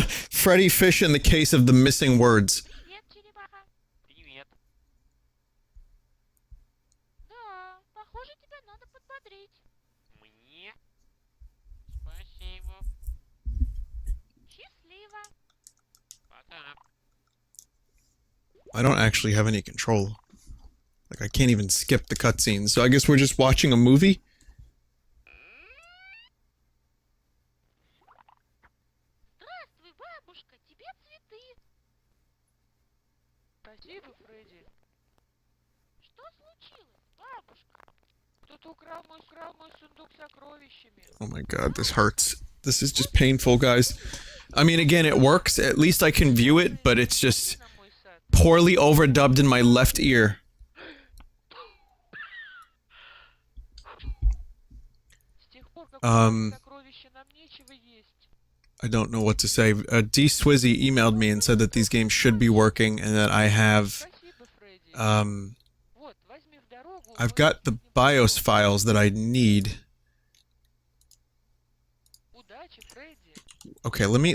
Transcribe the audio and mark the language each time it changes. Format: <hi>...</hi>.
<en>Freddy Fish in the case of the missing words.</en> <ru>Привет, черепаха. Привет. Да, похоже, тебя надо подбодрить. Мне? Спасибо. Счастливо. Пока.</ru> <en>I don't actually have any control. Like, I can't even skip the cutscenes, so I guess we're just watching a movie?</en> <ru>Здравствуй, бабушка, тебе цветы. Спасибо, Фредди. Что случилось, бабушка? Кто-то украл мой сундук с сокровищами.</ru> <en>Oh my god, this hurts. This is just painful, guys. I mean, again, it works. At least I can view it, but it's just</en> <ru>На мой сад.</ru> <en>poorly overdubbed in my left ear.</en> <ru>С тех пор, как Um, украли сокровища, нам нечего есть.</ru> <en>I don't know what to say. D Swizzy emailed me and said that these games should be working and that I have,</en> <ru>Спасибо, Фредди. Вот, возьми в дорогу.</ru> <en>I've got the BIOS files that I need.</en> <ru>Удачи, Фредди.</ru> <en>Okay, let me,</en>